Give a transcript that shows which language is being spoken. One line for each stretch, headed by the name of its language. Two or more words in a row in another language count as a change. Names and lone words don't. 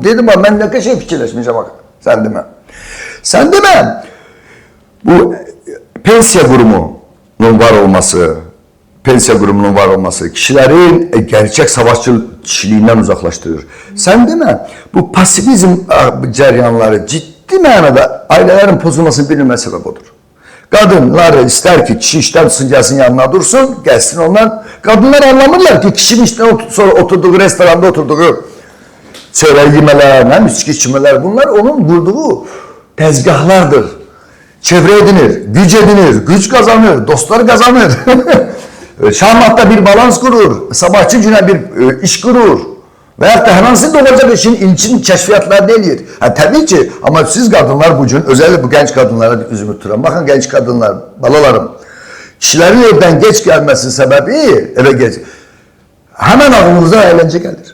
Azerbaijani: Dedim, mən nə şey fikirləşmişəm, bak, sən demə. Sən demə, bu pensiya qurumunun var olması, kişilərin gerçək savaşçı kişiliyindən uzaqlaşdırır. Sən demə, bu pasivizm cəryanları ciddi mənada ailələrin pozulmasının bir nümunə səbəb odur.
Turkish: Kadınlar ister ki kişi işten tutsun gelsin yanına dursun, gelsin ondan. Kadınlar anlamırlar ki kişinin işten sonra oturduğu restoranda oturduğu çörək yemələr, içki içmələr, bunlar onun kurduğu tezgahlardır. Çevre edinir, güc kazanır, dostlar kazanır.
Azerbaijani: şahmatda bir balans qurur, sabahçı günə bir iş qurur və yaxud da hər hansı da olacaq işin ilkin kəşfiyyatlarını eləyir. Təbii ki, amma siz qadınlar bu gün,
Turkish: özellikle bu genç kadınlara
Azerbaijani: üzümü tuturam. Baxın genç kadınlar, balalarım, kişilərin evdən geç gəlməsi səbəbi, evə geç, həmən ağlınıza əyləncə gəlir.